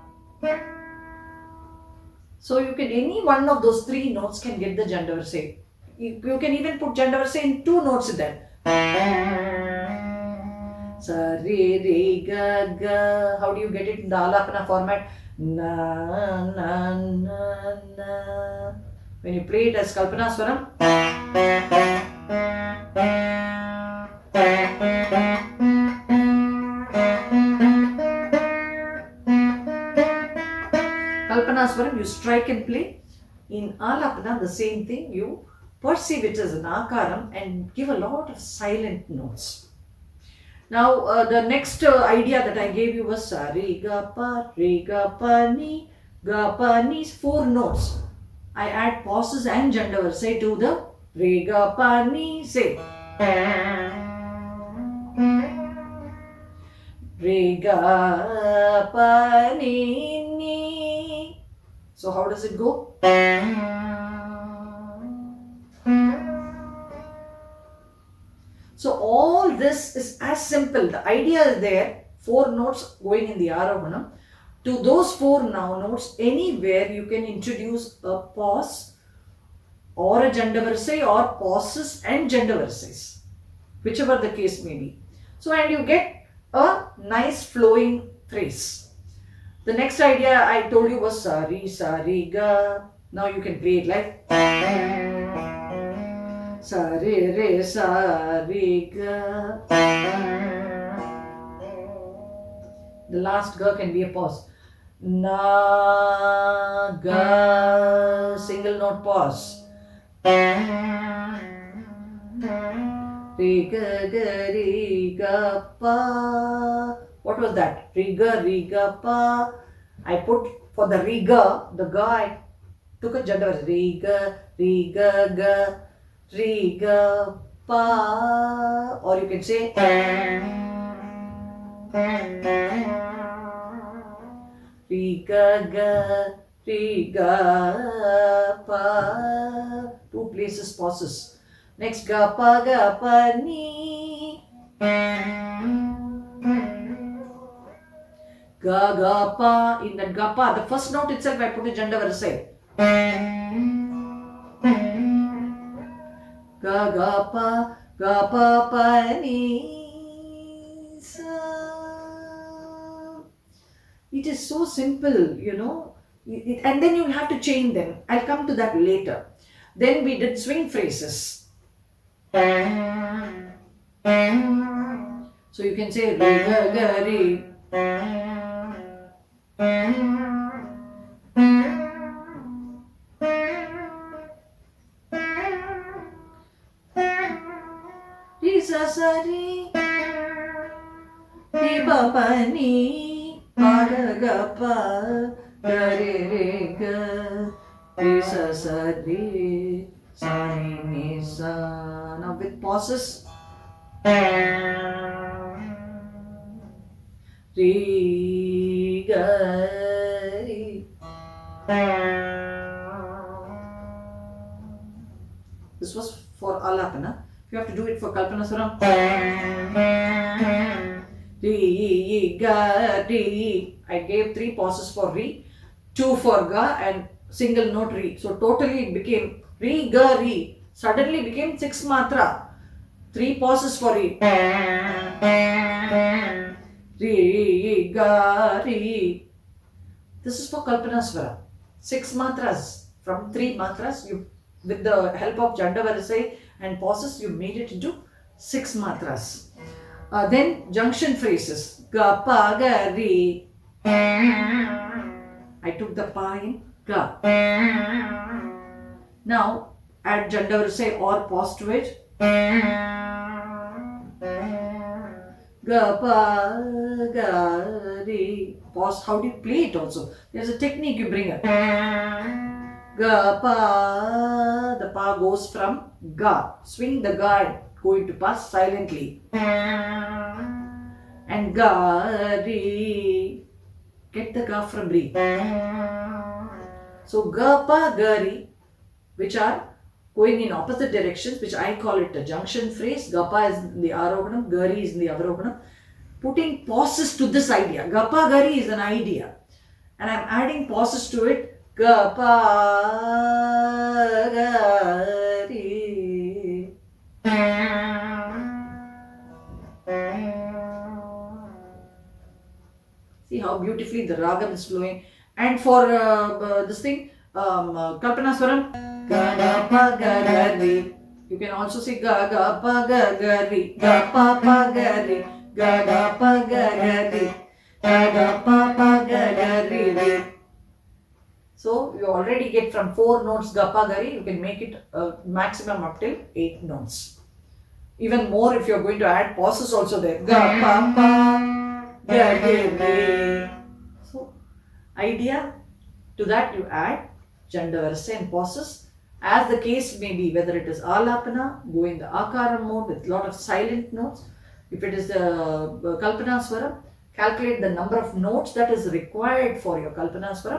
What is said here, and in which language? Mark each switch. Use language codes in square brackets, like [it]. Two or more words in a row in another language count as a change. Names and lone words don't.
[en] So you can, any one of those 3 notes can get the gender verse. You can even put Jandavarsa in 2 notes then. Sa re re ga ga. How do you get it in the Alaapana format? Na na na na. When you play it as Kalpana Swara, Kalpana Swara, you strike and play. In Alaapana, the same thing, you perceive it as an akaram and give a lot of silent notes. Now, the next idea that I gave you was sa re ga pa ni ga pa ni, 4 notes. I add pauses and Jandavarsa to the re ga pa ni, say re ga pa ni ni. So how does it go? So all this is as simple. The idea is there. 4 notes going in the Arohanam. To those 4 now notes, anywhere you can introduce a pause or a Jandavarsa or pauses and Jandavarses, whichever the case may be. So, and you get a nice flowing phrase. The next idea I told you was sa re ga. Now you can play it like sa re ga. The last ga can be a pause. Na ga, single note pause. Re ga pa. What was that? Re ga pa. I put for the ga, I took a Jandavarsa. Re ga pa. Or you can say re ga pa. 2 places pauses. Next ga pa ni. Ga pa. In that ga pa, the first note itself I put a Jandavarsa. Ga pa ni sa. It is so simple, you know, and then you'll have to chain them. I'll come to that later. Then we did swing phrases. So you can say re ga re. Re sa re. Re ba pa ni. Pa ga pa re ga re sa re sa ni sa. Now with pauses. Re ga re. This was for Alaapana. You have to do it for Kalpana Swara. Re ga re. I gave 3 pauses for re, 2 for ga, and single note re. So totally it became re ga re. Suddenly became 6 matra. 3 pauses for re. Re ga re. This is for Kalpana Swara. 6 matras. From 3 matras, you, with the help of Jandavarsa and pauses, you made it into 6 matras. Then junction phrases. Ga pa ga re. I took the pa in ga. Now add Jandavarsa or pause to it. Ga pa ga re. Pause. How do you play it also? There's a technique you bring it. Ga pa. The pa goes from ga. Swing the ga and go into pa silently. And ga re. Get the ga from re. So ga pa ga re, which are going in opposite directions, which I call it a junction phrase. Ga pa is in the Arohanam, ga re is in the Avarohanam. Putting pauses to this idea. Ga pa ga re is an idea. And I'm adding pauses to it. Ga pa ga re. See how beautifully the ragam is flowing. And for this thing, Kalpana Swaram, ga ga pa ga ga re. You can also say ga ga pa ga ga re, ga pa pa ga re, ga ga pa ga ga re, ga ga pa pa ga ga re re. So you already get from 4 notes ga pa ga re. You can make it maximum up till 8 notes. Even more if you are going to add pauses also there. Ga pa pa ga ga re. So idea to that you add Janda Varsa and pauses as the case may be, whether it is Alaapana, go in the Akara mode with lot of silent notes. If it is the Kalpana Swara, calculate the number of notes that is required for your Kalpana Swara.